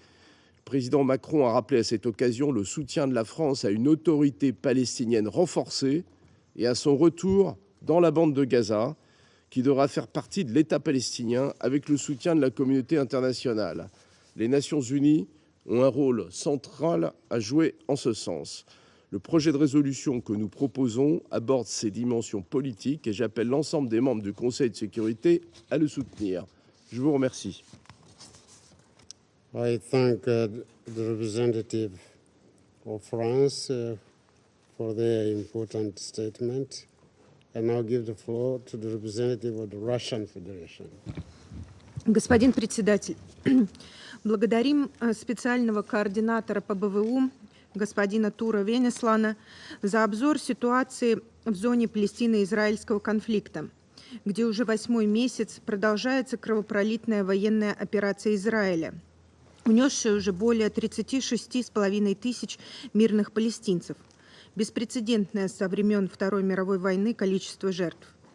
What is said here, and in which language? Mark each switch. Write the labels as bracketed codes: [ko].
[fr] Le président Macron a rappelé à cette occasion le soutien de la France à une autorité palestinienne renforcée et à son retour dans la bande de Gaza, qui devra faire partie de l'État palestinien avec le soutien de la communauté internationale. Les Nations unies ont un rôle central à jouer en ce sens. Le projet de résolution que nous proposons aborde ces dimensions politiques et j'appelle l'ensemble des membres du Conseil de sécurité à le soutenir. Je vous remercie. [en] I thank the representative of France for their important statement. I now give the floor to the representative of the Russian Federation. [ru] Господин председатель, благодарим специального координатора по БВУ господина Тура Венеслана за обзор ситуации в зоне Палестино-израильского конфликта, где уже 8-й месяц продолжается кровопролитная военная операция Израиля, унесшая уже более 36,5 тысяч мирных палестинцев, беспрецедентное со времен Второй мировой войны количество жертв.